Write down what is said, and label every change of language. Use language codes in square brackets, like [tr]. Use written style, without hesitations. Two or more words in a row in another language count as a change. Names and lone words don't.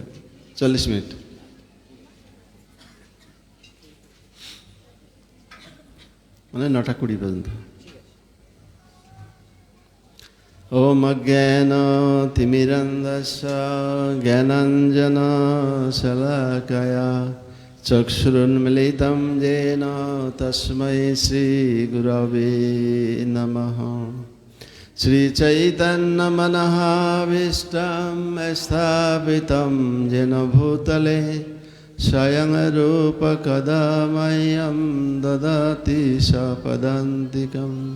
[bn] 40 মিনিট। মানে 9:20 পর্যন্ত। [sa] ওম জ্ঞান তিমিরন্ধস্য জ্ঞানাঞ্জন শলাকয়া চক্ষুরুন্মিলিতং येन তস্मै শ্রীগুরবে নমঃ। শ্রীচৈতন্যমনঃভীষ্টং স্থাপিतं येन ভূতলে স্বয়ং রূপকদা মह्यं দদাতি স্বপদান্তিকम्।